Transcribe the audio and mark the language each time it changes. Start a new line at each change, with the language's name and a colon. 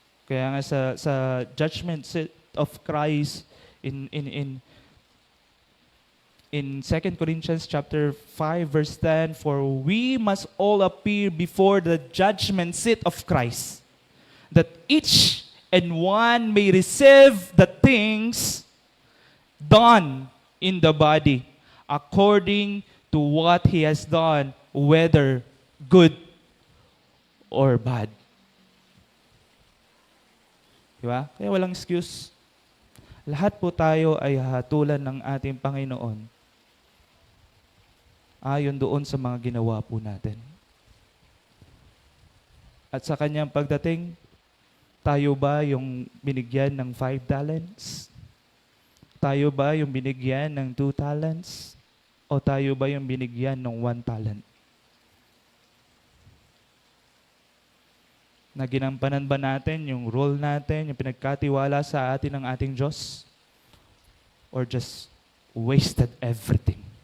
Filipino: Kaya nga sa
English: judgment seat of Christ in 2 Corinthians chapter 5 verse 10, for we must all appear before the judgment seat of Christ, that each and one may receive the things done in the body according to what he has done, whether good or bad.
Filipino: Diba? Kaya walang excuse. Lahat po tayo ay hahatulan ng ating Panginoon ayon doon sa mga ginawa po natin. At sa kanyang pagdating, tayo ba yung binigyan ng 5 talents? Tayo ba yung binigyan ng 2 talents? O tayo ba yung binigyan ng 1 talent? Na ginampanan ba natin yung role natin, yung pinagkatiwala sa atin ng ating Diyos?
English: Or just wasted everything?